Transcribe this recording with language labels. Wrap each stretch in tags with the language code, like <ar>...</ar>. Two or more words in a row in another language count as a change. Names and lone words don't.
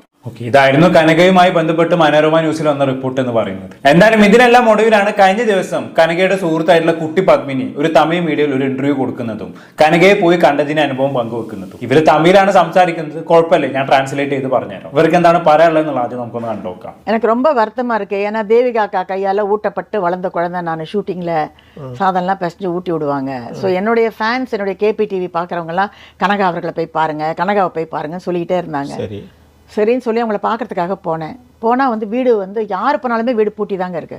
<ml>ഇതായിരുന്നു കനകയുമായി ബന്ധപ്പെട്ട് മനോരമ ന്യൂസിൽ വന്ന റിപ്പോർട്ട് എന്ന് പറയുന്നത്. എന്തായാലും ഇതിനെല്ലാം ഒടുവിലാണ് കഴിഞ്ഞ ദിവസം കനകയുടെ സുഹൃത്തായിട്ടുള്ള കുട്ടി പത്മിനി ഒരു തമിഴ് മീഡിയയിൽ ഒരു ഇന്റർവ്യൂ കൊടുക്കുന്നതും കനകയെ പോയി കണ്ടതിന്റെ അനുഭവം പങ്കുവെക്കുന്നതും. ഇവര് തമിഴിലാണ് സംസാരിക്കുന്നത്, കുഴപ്പമില്ല, ഞാൻ ട്രാൻസ്ലേറ്റ് ചെയ്ത് പറഞ്ഞുതരാം. ഇവർക്ക് എന്താണ് പറയാനുള്ളത് ആദ്യം നമുക്കൊന്ന് കണ്ടുനോക്കാം.</ml> <ta>எனக்கு ரொம்ப வருத்தமா இருக்கு. ஏன்னா தேவிகா அக்கா கையால ஊட்டப்பட்டு வளர்ந்த குழந்தை. நான் ஷூட்டிங்ல சாதம்லாம் பிசைஞ்சு ஊட்டி விடுவாங்க. ஸோ என்னுடைய ஃபேன்ஸ், என்னுடைய கேபி டிவி பார்க்குறவங்க எல்லாம் கனகா அவர்களை போய் பாருங்க, கனகாவை போய் பாருங்க சொல்லிக்கிட்டே இருந்தாங்க. சரின்னு சொல்லி அவங்கள பார்க்கறதுக்காக போனால் வந்து வீடு வந்து யார் போனாலுமே வீடு பூட்டி தாங்க இருக்கு.</ta>